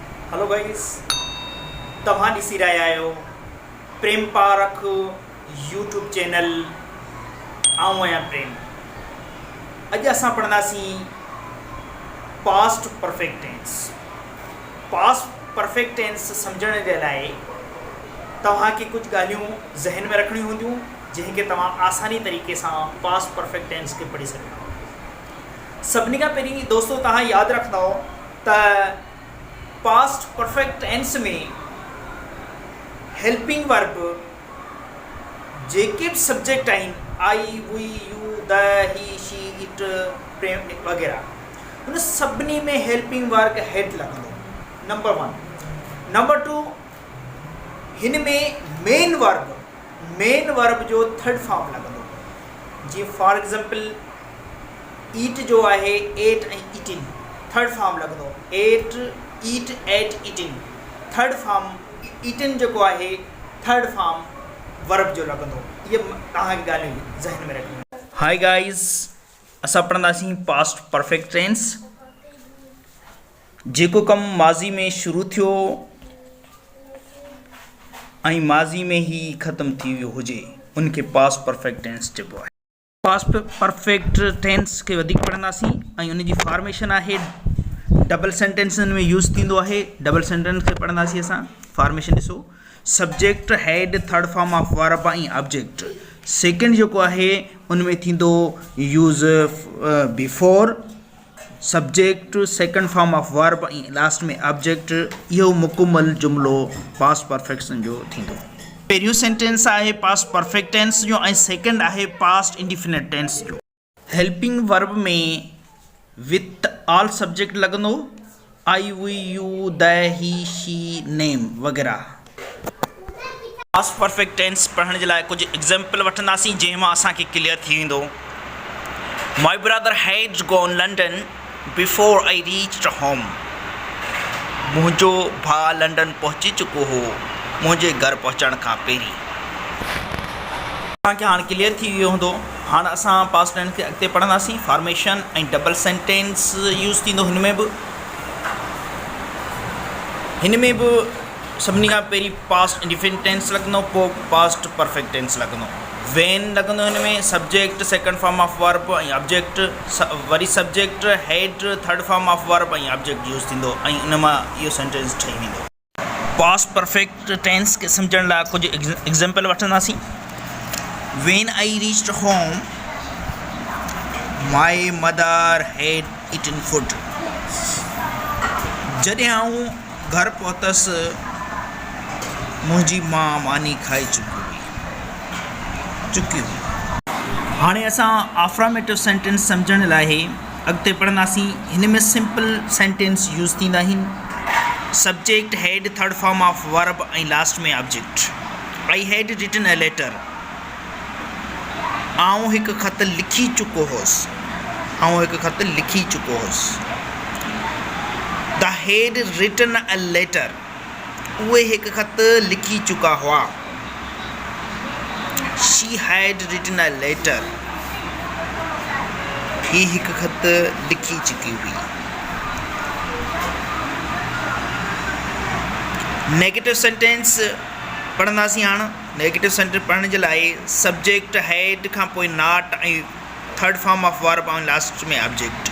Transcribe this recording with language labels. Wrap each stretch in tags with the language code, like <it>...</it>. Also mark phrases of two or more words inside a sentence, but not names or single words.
<en>hello guys,</en> <sd>तव्हां ॾिसी रहिया आहियो प्रेम पारख</sd> <en>YouTube channel.</en> <sd>आऊं आहियां प्रेम। अॼु असां पढ़ंदासीं</sd> <en>past perfect tense. past perfect tense</en> <sd>सम्झण जे लाइ तव्हांखे कुझु ॻाल्हियूं ज़हन में रखणियूं हूंदियूं जंहिंखे तव्हां आसानी तरीक़े सां</sd> <en>past perfect tense</en> <sd>खे पढ़ी सघो। सभिनी खां पहिरीं दोस्तो तव्हां यादि रखंदव त</sd> <en>past perfect tense</en> <sd>में</sd> <en>helping verb</en> <sd>जेके बि सब्जेक्ट आहिनि</sd> <en>I we you they he she it</en> <sd>प्रेम वग़ैरह उन सभिनी में</sd> <en>helping verb had</en> <sd>लॻंदो। नंबर 1। नंबर 2, हिन में</sd> <en>main verb</en> <sd>जो</sd> <en>third form</en> <sd>लॻंदो। जीअं</sd> <en>for example eat</en> <sd>जो आहे एट ऐं ईटिंग,</sd> <en>third form</en> <sd>लॻंदो।</sd> <en>ate eat ate eating, third form eating</en> <sd>जेको आहे</sd> <en>third form verb</en> <sd>जो लॻंदो। इहे तव्हांखे ॻाल्हियूं ज़हन में रखणियूं।</sd> <en>hi guys,</en> <sd>असां पढ़ंदासीं</sd> <en>past perfect tense.</en> <sd>जेको कमु माज़ी में शुरू थियो ऐं माज़ी में ई ख़तमु थी वियो हुजे उनखे</sd> <en>past perfect tense</en> <sd>चइबो आहे।</sd> <en>past perfect tense</en> <sd>खे वधीक पढ़ंदासीं ऐं उनजी फॉर्मेशन आहे</sd> <en>double sentences</en> <sd>में यूज़ थींदो आहे।</sd> <en>double sentence</en> <sd>खे पढ़ंदासीं असां। फॉर्मेशन ॾिसो,</sd> <en>subject had third form of verb ऐं object. second</en> <sd>जेको आहे उनमें थींदो</sd> <en>use before subject second form of verb ऐं last में object.</en> <sd>इहो मुकमल जुमिलो</sd> <en>past perfection</en> <sd>जो थींदो। पहिरियों सेंटेंस आहे</sd> <en>past perfect tense</en> <sd>जो ऐं सेकेंड आहे</sd> <en>past indefinite tense</en> <sd>जो।</sd> <en>helping verb</en> <sd>में</sd> <en>with all subject</en> <sd>लॻंदो,</sd> <en>I we you they he she name वग़ैरह। past perfect tense</en> <sd>पढ़ण जे लाइ कुझु एग्ज़ाम्पल वठंदासीं जंहिंमां असांखे क्लियर थी वेंदो।</sd> <en>My brother had gone London before I reached home.</en> <sd>मुंहिंजो भाउ लंडन पहुची चुको हो मुंहिंजे घर पहुचण खां पहिरीं। तव्हांखे हाणे क्लियर थी वियो हूंदो। हाणे असां</sd> <en>past tense</en> <sd>खे अॻिते पढ़ंदासीं। फॉर्मेशन ऐं</sd> <en>double sentence use</en> <sd>थींदो। हिन में बि सभिनी खां पहिरीं</sd> <en>past indefinite tense</en> <sd>लॻंदो, पोइ</sd> <en>past perfect tense</en> <sd>लॻंदो।</sd> <en>when</en> <sd>लॻंदो हिन में</sd> <en>subject second form of verb ऐं object.</en> <sd>वरी</sd> <en>subject had third form of verb</en> <sd>ऐं</sd> <en>object use</en> <sd>थींदो ऐं उन मां इहो सेंटेंस ठही वेंदो।</sd> <en>past perfect tense</en> <sd>खे सम्झण लाइ कुझु एग्ज़ाम्पल वठंदासीं।</sd> <en>When I reached home, my mother had eaten food.</en> <sd>जॾहिं आऊं घर पहुतसि मुंहिंजी माउ मानी खाई चुकी हुई। हाणे असां</sd> <en>affirmative sentence</en> <sd>सम्झण लाइ अॻिते पढ़ंदासीं। हिन में</sd> <en>simple sentence use</en> <sd>थींदा आहिनि।</sd> <en>subject had third form of verb ऐं last में object. I had written a letter.</en> <sd>आऊं हिकु ख़त लिखी चुको हुउसि।</sd> <en>they had written a letter.</en> <sd>उहे हिकु ख़त लिखी चुका हुआ।</sd> <en>She had written a letter.</en> <sd>ही हिकु ख़त लिखी चुकी हुई।</sd> <en>negative sentence</en> <sd>पढ़ंदासीं हाणे।</sd> <en>negative sentence</en> <sd>पढ़ण जे लाइ</sd> <en>subject had</en> <sd>खां पोइ नॉट ऐं</sd> <en>third form of verb</en> <sd>ऐं लास्ट में ऑब्जेक्ट।</sd>